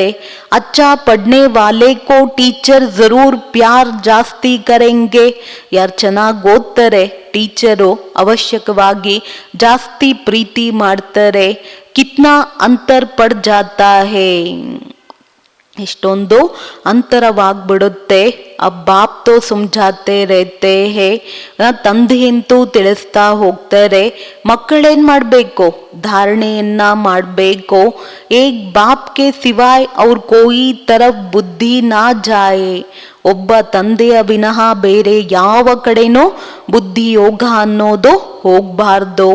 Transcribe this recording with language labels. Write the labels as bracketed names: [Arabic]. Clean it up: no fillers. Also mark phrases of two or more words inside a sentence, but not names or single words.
[Hindi] अच्छा पढ़ने वाले को टीचर ज़रूर प्यार ज़्यादा करेंगे. [Kannada] ಯಾರು ಚೆನ್ನಾಗಿ ಓದ್ತಾರೆ ಟೀಚರು ಅವಶ್ಯಕವಾಗಿ ಜಾಸ್ತಿ ಪ್ರೀತಿ ಮಾಡ್ತಾರೆ. [Hindi] कितना अंतर पड़ जाता है, [Kannada] ಎಷ್ಟೊಂದು ಅಂತರವಾಗ್ಬಿಡುತ್ತೆ. [Hindi] अब बाप तो समझाते रहते हैं, [Kannada] ತಂದೆಯಂತೂ ತಿಳಿಸ್ತಾ ಹೋಗ್ತಾರೆ. ಮಕ್ಕಳೇನ್ ಮಾಡಬೇಕು? ಧಾರಣೆಯನ್ನ ಮಾಡಬೇಕು. [Hindi] एक बाप के सिवाय और कोई तरफ बुद्धि ना जाए. [Kannada] ಒಬ್ಬ ತಂದೆಯ ವಿನಃ ಬೇರೆ ಯಾವ ಕಡೆನೂ ಬುದ್ಧಿ ಯೋಗ ಅನ್ನೋದು ಹೋಗ್ಬಾರ್ದು.